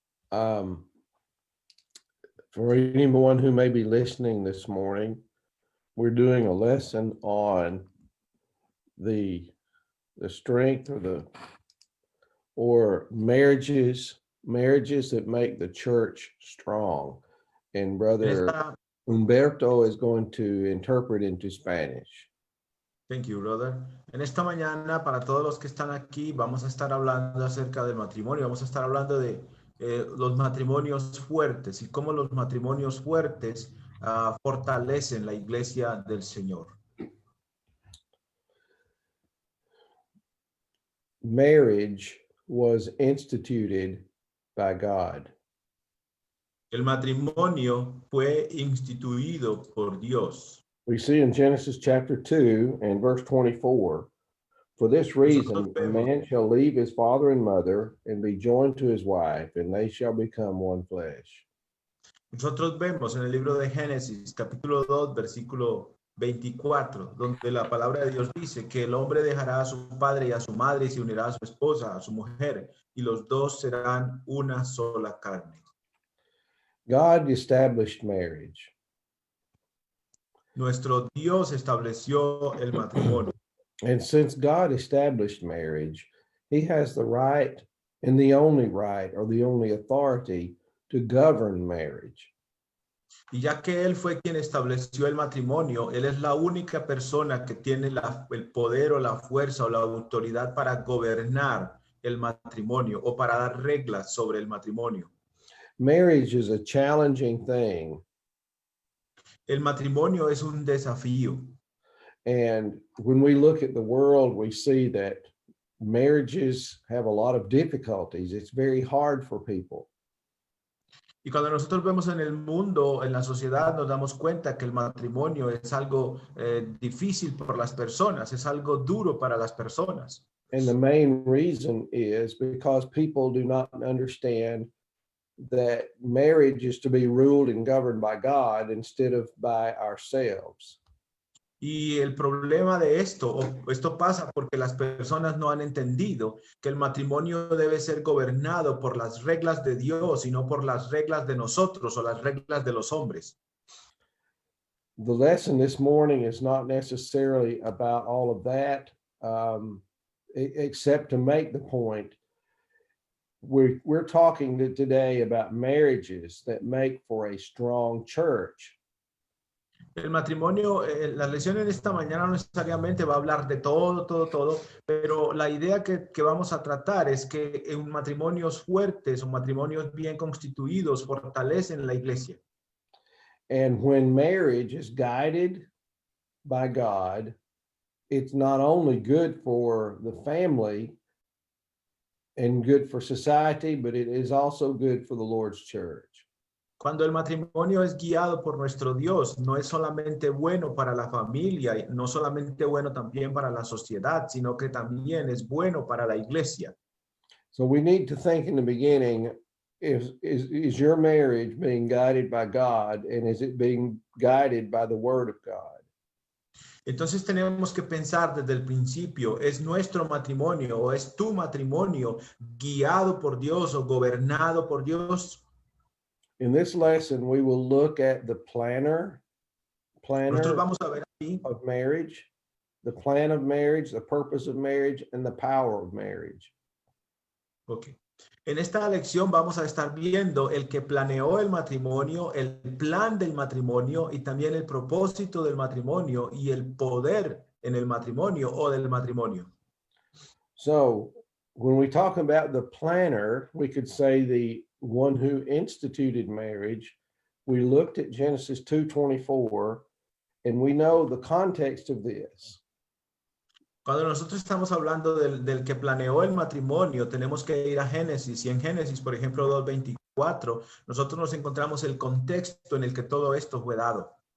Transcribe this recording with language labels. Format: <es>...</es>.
<en>For anyone who may be listening this morning, we're doing a lesson on the strength or marriages that make the church strong. And Brother Humberto is going to interpret into Spanish. Thank you, brother.</en> <es>En esta mañana, para todos los que están aquí, vamos a estar hablando acerca del matrimonio. Vamos a estar hablando de los matrimonios fuertes y cómo los matrimonios fuertes fortalecen la iglesia del Señor.</es> <en>Marriage was instituted by God.</en> <es>El matrimonio fue instituido por Dios.</es> <en>We see in Genesis chapter 2 and verse 24, for this reason, a man shall leave his father and mother and be joined to his wife, and they shall become one flesh.</en> <es>Nosotros vemos en el libro de Génesis, capítulo 2, versículo 24, donde la palabra de Dios dice que el hombre dejará a su padre y a su madre y se unirá a su esposa, a su mujer, y los dos serán una sola carne.</es> <en>God established marriage.</en> <es>Nuestro Dios estableció el matrimonio.</es> <en>And since God established marriage, he has the right and the only right or the only authority to govern marriage.</en> <es>Y ya que él fue quien estableció el matrimonio, él es la única persona que tiene el poder o la fuerza o la autoridad para gobernar el matrimonio o para dar reglas sobre el matrimonio.</es> <en>Marriage is a challenging thing.</en> <es>El matrimonio es un desafío.</es> <en>And when we look at the world, we see that marriages have a lot of difficulties. It's very hard for people.</en> <es>Y cuando nosotros vemos en el mundo, en la sociedad, nos damos cuenta que el matrimonio es algo difícil por las personas, es algo duro para las personas.</es> <en>And the main reason is because people do not understand that marriage is to be ruled and governed by God instead of by ourselves.</en> <es>Y el problema de esto pasa porque las personas no han entendido que el matrimonio debe ser gobernado por las reglas de Dios y no por las reglas de nosotros o las reglas de los hombres.</es> <en>The lesson this morning is not necessarily about all of that, except to make the point. We're talking today about marriages that make for a strong church.</en> <es>El matrimonio, la lección en esta mañana no necesariamente va a hablar de todo, pero la idea que vamos a tratar es que en matrimonios fuertes o matrimonios bien constituidos fortalecen la iglesia.</es> <en>And when marriage is guided by God, it's not only good for the family and good for society, but it is also good for the Lord's church.</en> <es>Cuando el matrimonio es guiado por nuestro Dios, no es solamente bueno para la familia, no solamente bueno también para la sociedad, sino que también es bueno para la iglesia.</es> <en>So we need to think in the beginning, is your marriage being guided by God, and is it being guided by the Word of God?</en> <es>Entonces tenemos que pensar desde el principio, ¿es nuestro matrimonio o es tu matrimonio guiado por Dios o gobernado por Dios?</es> <en>In this lesson, we will look at the planner</en> <es>Vamos a ver aquí</es> <en>of marriage, the plan of marriage, the purpose of marriage, and the power of marriage. Okay.</en> <es>En esta lección vamos a estar viendo el que planeó el matrimonio, el plan del matrimonio y también el propósito del matrimonio y el poder en el matrimonio o del matrimonio.</es> <en>So when we talk about the planner, we could say the one who instituted marriage. We looked at Genesis 2:24, and we know the context of this.</en> <es>Cuando nosotros estamos hablando del que planeó el matrimonio, tenemos que ir a Génesis. Y en Génesis, por ejemplo, 2:24, nosotros nos encontramos el contexto en el que todo esto fue dado.</es>